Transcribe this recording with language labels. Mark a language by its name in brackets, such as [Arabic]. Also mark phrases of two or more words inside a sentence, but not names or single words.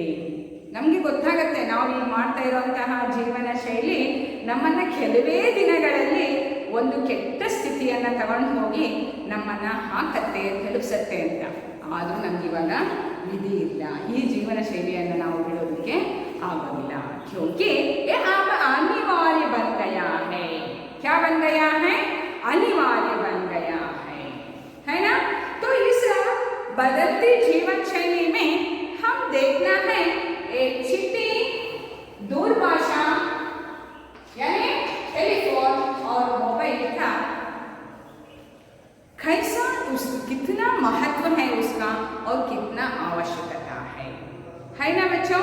[Kannada] ನಮಗೆ ಗೊತ್ತಾಗತ್ತೆ ನಾವು ಈಗ ಮಾಡ್ತಾ ಇರುವಂತಹ ಜೀವನ ಶೈಲಿ ನಮ್ಮನ್ನು ಕೆಲವೇ ದಿನಗಳಲ್ಲಿ ಒಂದು ಕೆಟ್ಟ ಸ್ಥಿತಿಯನ್ನು ತಗೊಂಡು ಹೋಗಿ ನಮ್ಮನ್ನು ಹಾಕತ್ತೆ, ತಲುಪಿಸತ್ತೆ ಅಂತ. ಆದರೂ ನಮಗಿವಾಗ ವಿಧಿ ಇಲ್ಲ, ಈ ಜೀವನ ಶೈಲಿಯನ್ನು ನಾವು ಬಿಡೋದಕ್ಕೆ ಆಗೋದಿಲ್ಲ. [Hindi] क्योंकि अनिवार्य बन गया है. क्या बन गया है? अनिवार्य बन गया है ना? तो इस बदलती जीवन शैली में हम देखना है एक चिट्ठी, दूरभाषा यानी टेलीफोन और मोबाइल का कैसा कितना महत्व है उसका और कितना आवश्यकता है ना बच्चों?